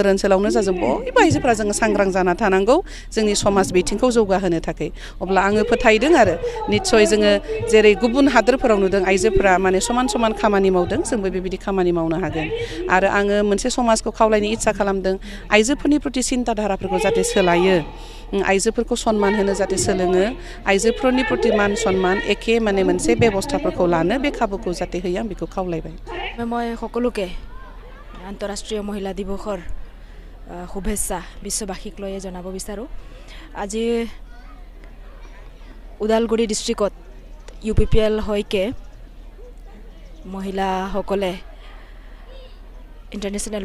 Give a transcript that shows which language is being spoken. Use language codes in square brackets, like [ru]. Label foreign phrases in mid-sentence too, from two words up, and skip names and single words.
[brx] ओनसोलावनो जा जों बयबो आइजोफोरा जोङो सांग्रां जाना थानांगौ जोंनि समाज बिथिंखौ जौगाहोनो थाखाय अब्ला आङो फोथायदों आरो निस्सय जोङो जेरै गुबुन हादोरफोराव नुदों आइजोफोरा माने समान समान खामानि मावदों जोंबो बेबायदि खामानि मावनो हागोन आरो आङो मोनसे समाजखौ खावलायनो इच्छा खालामदों आइजोफोरनि प्रति सिन्ता धाराफोरखौ जाहाथे सोलायो आइजोफोरखौ सनमान होनो जाहाथे सोलोङो आइजोफोरनि प्रति मान सनमान एखे माने मोनसे बेबस्थाफोरखौ लानो बे खाबुखौ जाहाथे होयो आं बेखौ खावलायबाय [as] মই সকলোকে আন্তঃৰাষ্ট্ৰীয় মহিলা দিৱসৰ শুভেচ্ছা বিশ্ববাসীক লৈ জনাব বিচাৰোঁ আজি ওদালগুৰি ডিষ্ট্ৰিক্টত UPPL হয়কে মহিলাসকলে ইণ্টাৰনেশ্যনেল